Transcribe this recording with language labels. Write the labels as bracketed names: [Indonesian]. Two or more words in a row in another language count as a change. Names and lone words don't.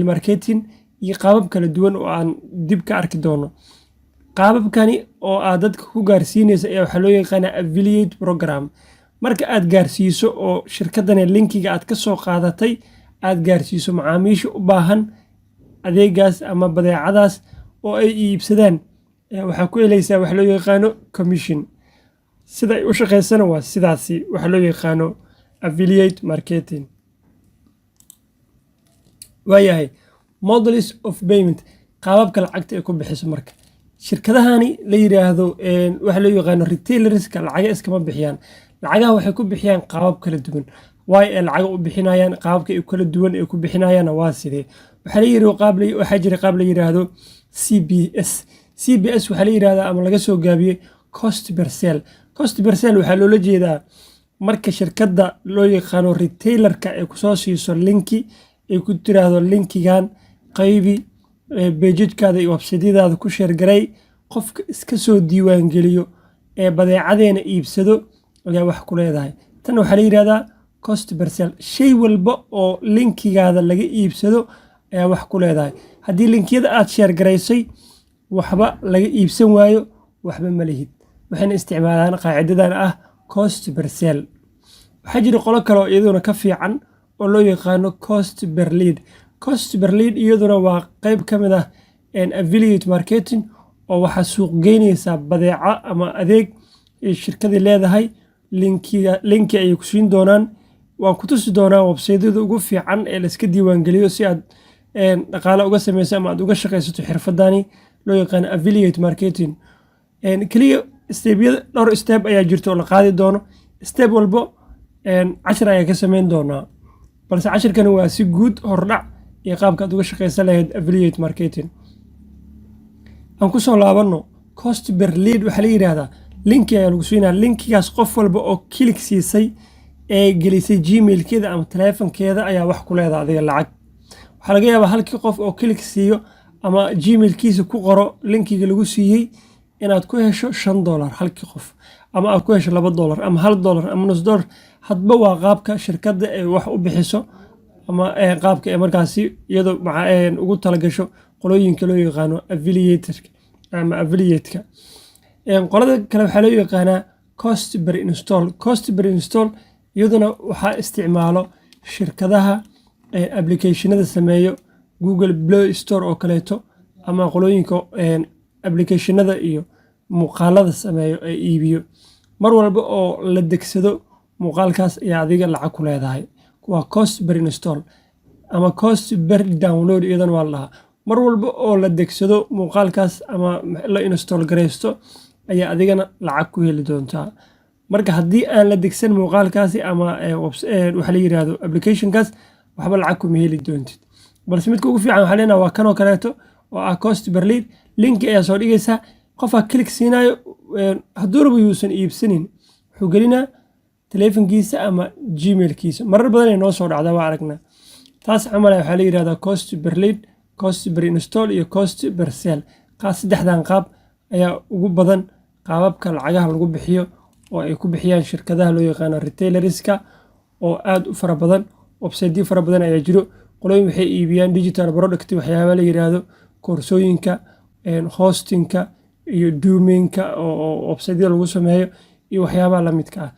[Somali] marketing iyo qaabab kala duwan oo aan dib ka arki doono qaababkani oo aad dadka ku gaarsiinaysa ayaa waxaa loo yaqaanaa [English] affiliate program [Somali] marka aad gaarsiiso oo shirkadani linkiga aad ka soo qaadatay aad gaarsiiso macaamiisha u baahan adeegaas ama badeecadaas oo ay iibsadaan waxaa ku helaysaa wax loo yaqaano commission. sida ay u shaqaysana waa sidaasi waxa loo yaqaano [English] affiliate marketing. waayahay models of payment, [Somali] qaababka lacagta ay ku bixiso. marka shirkadahani la yiraahdo waxa loo yaqaano retailerska lacaga iskama bixiyaan, lacagaha waxay ku bixiyaan qaabab kala duwan. ay lacaga u bixinayaan qaababka ay kala duwan ay ku bixinayaan waa sidee. waxaa jira qaab la yiraahdo CBS. waxaa la yiraahdaa ama laga soo gaabiyey [English] cost per sale. [Somali] cost per sale waxaa loola jeedaa marka shirkadda loo yaqaano retailerka ay kusoo siiso linki ay ku tiraahdo linkigan qaybi bejidkaada iyo websiteyadaada ku sheergaray, qofka iska soo diiwaan geliyo ee badeecadeena iibsado ayaa wax ku leedahay. tan waxaa la yiraahdaa [English] cost per sale. [Somali] shay walba oo linkigaada laga iibsado ayaa wax ku leedahay. haddii linkiyada aad sheergaraysay waxba laga iibsan waayo waxba ma lihid. waxayna isticmaalaan qaacidadan ah [English] cost per sale. [Somali] waxaa jira qolo kale oo iyaduna ka fiican oo loo yaqaano [English] cost per lead. cost per lead [Somali] iyaduna waa qayb ka mid ah [English] affiliate marketing [Somali] oo waxaa suuq geynaysaa badeeco ama adeeg ay shirkadii leedahay. linki ayay ku siin doonaan. waan ku tusi doonaa websaydyada ugu fiican ee la iska diiwaangeliyo si aad dhaqaale uga samayso ama aad uga shaqaysato xirfadani loo yaqaano [English] affiliate marketing. [Somali] kaliya dhowr step ayaa jirta oo la qaadi doono. step walbo cashir ayaa ka samayn doonaa, balse cashirkani waa si guud hordhac iyo qaabka aad uga shaqaysan lahayd [English] affiliate marketing. [Somali] aan ku soo laabano [English] cost per lead. [Somali] waxaa la yiraahdaa linki ayaa lagu siinaa. linkigaas qof walba oo kilik siisay ee gelisay gmailkeeda ama taleefankeeda ayaa wax ku leedahay adiga lacag. waxaa laga yaabaa halkii qof oo kilik siiyo ama gmailkiisa ku qoro linkiga lagu siiyey inaad ku hesho $5 halkii qof, ama aad ku hesho $2 ama $1 ama $0.5. hadba waa qaabka shirkadda ay wax u bixiso ama qaabka ay markaasi iyadoo ugu talagasho qolooyinka loo yaqaano affiliate-ka. qolada kale waxaa loo yaqaanaa [English] cost per install. cost per install [Somali] iyaduna waxaa isticmaalo shirkadaha applicationada sameeyo Google Play Store oo kaleeto, ama qolooyinka applicationada iyo muuqaalada sameeyo ee iibiyo. mar walba oo la degsado muuqaalkaas ayaa adiga lacag ku leedahay. waa [English] cost per install [Somali] ama [English] cost per download [Somali] iyadana waa lahaa. mar walba oo la degsado muuqaalkaas ama la install gareysto ayaa adigana lacag ku heli doontaa. marka haddii aan la degsan muuqaalkaasi ama waxa la yiraahdo applicationkaas waxba lacag kuma heli doontid. balse midka ugu fiican waxaa leenahay waa kanoo kaleeto oo ah [English] cost per lead. [Somali] linki ayaa soo dhigaysaa, qofaa kilik siinayo. hadduu rabo yuusan iibsanin wuxuu gelinaa taleefankiisa ama gmailkiisa. marar badan ay noo soo dhacda waa aragnaa. taas camal waxaa la yiraahdaa [English] cost per lead, cost per install [Somali] iyo [English] cost per sale. [Somali] saddexdan qaab ayaa ugu badan qaababka lacagaha lagu bixiyo oo ay ku bixiyaan shirkadaha loo yaqaano retailerska oo aad u fara badan. website fara badan ayaa jiro. qolooyin waxay iibiyaan [English] digital product, [Somali] waxyaaba la yiraahdo koorsooyinka, hostingka iyo domainka oo website lagu sameeyo iyo waxyaabaha la midka ah.